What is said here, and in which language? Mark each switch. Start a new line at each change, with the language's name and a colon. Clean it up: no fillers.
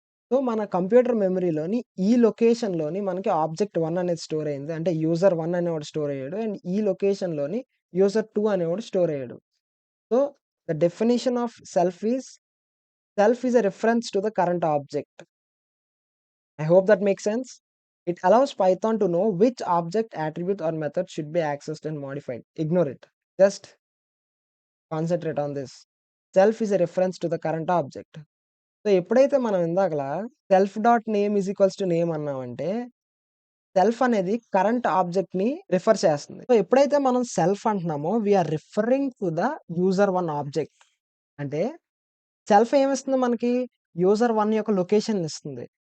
Telugu: So, మన computer మెమరీలోని ఈ లొకేషన్‌లోని మనకి ఆబ్జెక్ట్ 1 అనేది స్టోర్ అయింది. అంటే యూజర్ 1 అనేవాడు స్టోర్ అయ్యాడు. అండ్ ఈ లొకేషన్‌లోని యూజర్ 2 అనేవాడు స్టోర్ అయ్యాడు.
English: So, the definition of self is a reference to the current object. I hope that makes sense. It allows Python to know which object, attribute, or method should be accessed and modified. Ignore it. Just concentrate on this. Self is a reference to the current object.
Telugu: So, ఎప్పుడైతే మనం ఇందాకల self dot name is equals to name అన్నామంటే, self అనేది current ఆబ్జెక్ట్‌ని refer చేస్తుంది.
English: so,
Telugu: ఎప్పుడైతే మనం self అంటున్నామో,
English: We are referring to the user 1 object.
Telugu: అంటే self ఏమిస్తుంది మనకి? User 1 యొక్క లొకేషన్‌ని ఇస్తుంది.